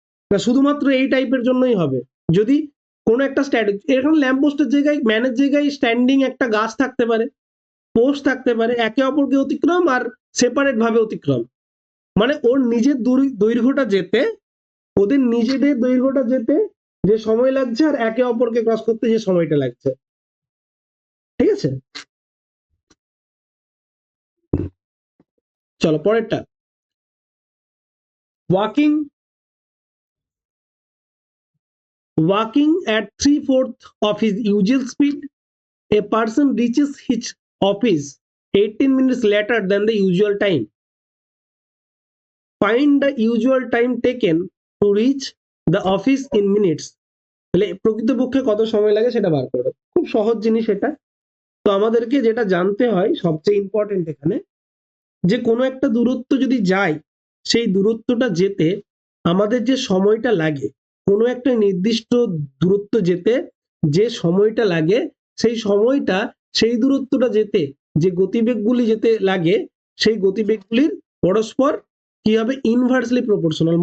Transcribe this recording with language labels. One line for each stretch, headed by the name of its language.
Bangla: না শুধুমাত্র এই টাইপের জন্যই হবে, যদি কোনো একটা এখানে ল্যাম্প পোস্টের জায়গায়, ম্যানের জায়গায় স্ট্যান্ডিং একটা গাছ থাকতে পারে, পোস্ট থাকতে পারে, একে অপরকে অতিক্রম আর সেপারেট ভাবে অতিক্রম, মানে ওর নিজের দৈর্ঘ্যটা যেতে, ওদের নিজেদের দৈর্ঘ্যটা যেতে যে সময় লাগছে, আর একে অপরকে ক্রস করতে যে সময়টা লাগছে, ঠিক আছে? চলো পরেরটা,
English: Walking walking at 3/4 of his usual speed, a person reaches his office 18 minutes later than the usual time. Find the usual time taken to reach the office in minutes.
Bangla: তাহলে প্রকৃতপক্ষে কত সময় লাগে সেটা বার করো, খুব সহজ জিনিস এটা। তো আমাদেরকে যেটা জানতে হয় সবচেয়ে ইম্পর্টেন্ট এখানে, যে কোনো একটা দূরত্ব যদি যাই, সেই দূরত্বটা যেতে আমাদের যে সময়টা লাগে, কোনো একটা নির্দিষ্ট দূরত্ব যেতে যে সময়টা লাগে, সেই সময়টা, সেই দূরত্বটা যেতে যে গতিবেগগুলি যেতে লাগে, সেই গতিবেগগুলির পরস্পর কি হবে, ইনভার্সলি প্রপোর্শনাল।